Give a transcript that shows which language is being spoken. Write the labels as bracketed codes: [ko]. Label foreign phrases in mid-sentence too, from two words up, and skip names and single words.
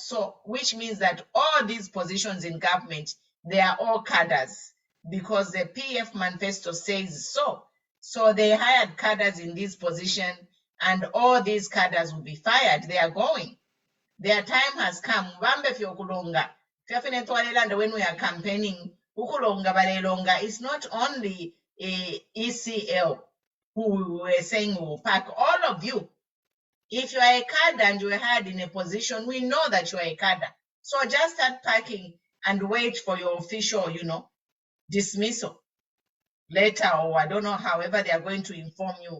[en] So, which means that all these positions in government, they are all cadres because the PF manifesto says so. So they hired cadres in this position and all these cadres will be fired. They are going. Their time has come. [bem] Bambe fyokulonga. Fyafinetwalelanda when we are campaigning, ukulonga balelonga. [en] It's not only ECL who we were saying will pack. All of you. If you are a cadre and you are hired in a position, we know that you are a cadre. So just start packing and wait for your official, dismissal later, or I don't know, however they are going to inform you.